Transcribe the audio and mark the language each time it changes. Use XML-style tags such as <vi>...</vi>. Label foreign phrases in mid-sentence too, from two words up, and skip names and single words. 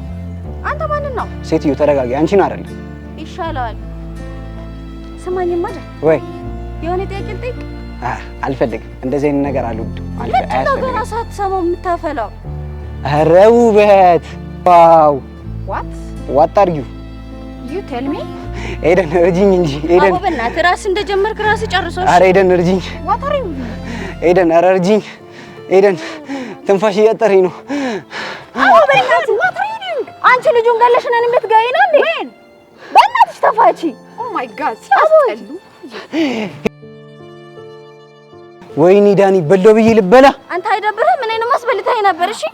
<am>አንተ ማንን ነው ሴትዮ ተረጋጊ አንቺን አይደለም ይሻላል ስማኝማ አይደል ወይ የሆነ ጥያቄ ልጠይቅ አልፈልግም እንደዚህ አይነት ነገር አልወድም አልፈልግም ገና ሳትሰማው የምታፈላው ኧረ ውበት ዋው</am> <en>what are you tell me</en> <am>ኤደን እርጂኝ እንጂ ኤደን አዎ በእናትህ ራስ እንደጀመርክ ራስ ጨርሰው ኧረ ኤደን እርጂኝ</am> <en>what are you</en> <am>ኤደን ኧረ እርጂኝ ኤደን ትንፋሽ እያጠረኝ ነው አዎ በእናትህ</am> <en>what are you doing</en> <am>አንቺ ልጁን ገለሽ ነን የምትገይና እንዴ በእናትሽ ተፋቺ</am> <en>oh my god ሲያስጠሉ</en> <am>ወይኔ ዳኒ በለው ብዬ ልበላ አንተ አይደብርህም ምን አይነት ማስበልታይ ነበር እሺ</am>